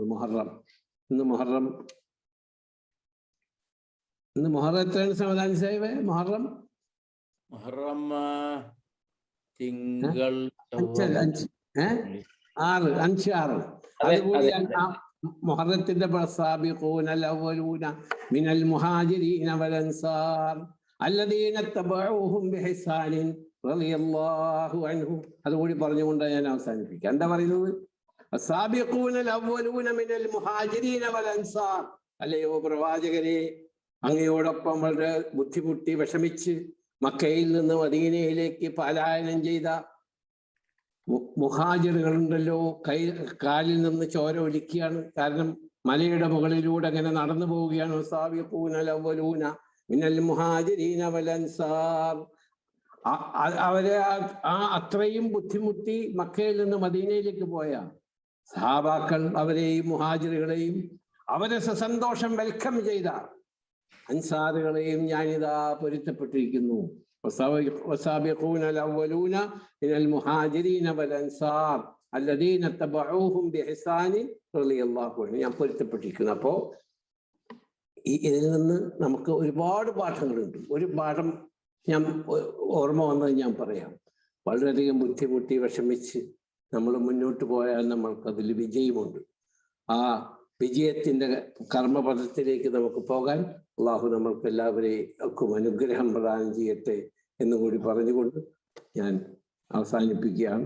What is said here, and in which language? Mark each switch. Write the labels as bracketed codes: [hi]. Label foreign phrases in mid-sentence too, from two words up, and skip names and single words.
[ml] ഇന്ന് മുഹറം എത്രയാണ് സമദാനി സാഹിബ്? മുഹറം തിങ്കൾ [ar] 6 [ml] അതുകൂടി മുഹറത്തിന്റെ [ar] السابقون الأولون من المهاجرين والأنصار الذين اتبعوهم بإحسان رضي الله عنهم. [ml] അതുകൂടി പറഞ്ഞുകൊണ്ട് ഞാൻ അവസാനിപ്പിക്കാം. എന്താ പറയുന്നത്? [ar] السابقون الأولون من المهاجرين والأنصار. [ml] അല്ലയോ പ്രവാചകരെ, അങ്ങയോടൊപ്പം വളരെ ബുദ്ധിമുട്ടി വിഷമിച്ച് മക്കയിൽ നിന്ന് മദീനയിലേക്ക് പലായനം ചെയ്ത മുഹാജിറുകളുണ്ടല്ലോ, കാലിൽ നിന്ന് ചോര ഒലിക്കുകയാണ്. കാരണം മലയുടെ മുകളിലൂടെ അങ്ങനെ നടന്നു പോവുകയാണ്. അവരെ അത്രയും ബുദ്ധിമുട്ടി മക്കയിൽ നിന്ന് മദീനയിലേക്ക് പോയ സഹാബാക്കൾ അവരെയും മുഹാജിറുകളെയും അവരെ സന്തോഷം വെൽക്കം ചെയ്ത അൻസാറുകളെയും ഞാനിതാ പൊരുത്തപ്പെട്ടിരിക്കുന്നു. [ar] والسابقون الأولون من المهاجرين والأنصار الذين اتبعوهم بإحسان رضي الله عنهم. [ml] ഞാൻ പൊരുത്തപ്പെട്ടിരിക്കുന്നു. അപ്പോൾ ഇതിൽ നിന്ന് നമുക്ക് ഒരുപാട് പാഠങ്ങളുണ്ട്. ഒരു പാഠം ഞാൻ ഓർമ്മ വന്നത് ഞാൻ പറയാം. വളരെയധികം ബുദ്ധിമുട്ടി വിഷമിച്ച് നമ്മൾ മുന്നോട്ട് പോയാൽ നമ്മൾക്കതിൽ വിജയമുണ്ട്. ആ വിജയത്തിൻ്റെ കർമ്മപഥത്തിലേക്ക് നമുക്ക് പോകാൻ അള്ളാഹു നമ്മൾക്ക് എല്ലാവരെയും അനുഗ്രഹം പ്രദാനം ചെയ്യട്ടെ എന്നുകൂടി പറഞ്ഞുകൊണ്ട് ഞാൻ അവസാനിപ്പിക്കുകയാണ്.